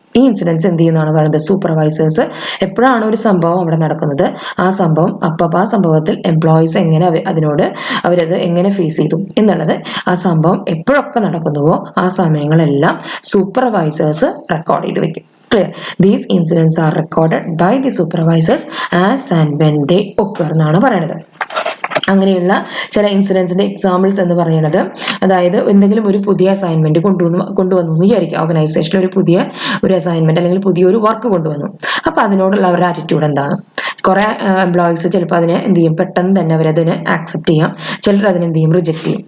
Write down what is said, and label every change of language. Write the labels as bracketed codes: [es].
[ml] ഈ ഇൻസിഡൻസ് എന്ത് ചെയ്യുന്നതാണ് പറയുന്നത്, സൂപ്പർവൈസേഴ്സ് എപ്പോഴാണ് ഒരു സംഭവം അവിടെ നടക്കുന്നത്, ആ സംഭവത്തിൽ എംപ്ലോയീസ് എങ്ങനെ അവരത് എങ്ങനെ ഫേസ് ചെയ്തു എന്നുള്ളത്, ആ സംഭവം എപ്പോഴൊക്കെ നടക്കുന്നുവോ ആ സമയങ്ങളെല്ലാം സൂപ്പർവൈസേഴ്സ് റെക്കോർഡ് ചെയ്ത് വെക്കും. [en] Clear. These incidents are recorded by the supervisors as and when they occur [ml] എന്നാണ് പറയുന്നത്. അങ്ങനെയുള്ള ചില ഇൻസിഡൻസിന്റെ എക്സാമ്പിൾസ് എന്ന് പറയുന്നത്, അതായത് എന്തെങ്കിലും ഒരു പുതിയ അസൈൻമെന്റ് കൊണ്ടുവന്നു വിചാരിക്കുക, ഓർഗനൈസേഷനിൽ ഒരു അസൈൻമെന്റ് അല്ലെങ്കിൽ പുതിയൊരു വർക്ക് കൊണ്ടുവന്നു. അപ്പൊ അതിനോടുള്ള അവരുടെ ആറ്റിറ്റ്യൂഡ് എന്താണ്, കുറെ എംപ്ലോയീസ് ചിലപ്പോൾ അതിനെ എന്ത് ചെയ്യും, പെട്ടെന്ന് തന്നെ അവരതിനെ ആക്സെപ്റ്റ് ചെയ്യാം, ചിലർ അതിനെ എന്ത് ചെയ്യും, റിജക്ട് ചെയ്യും.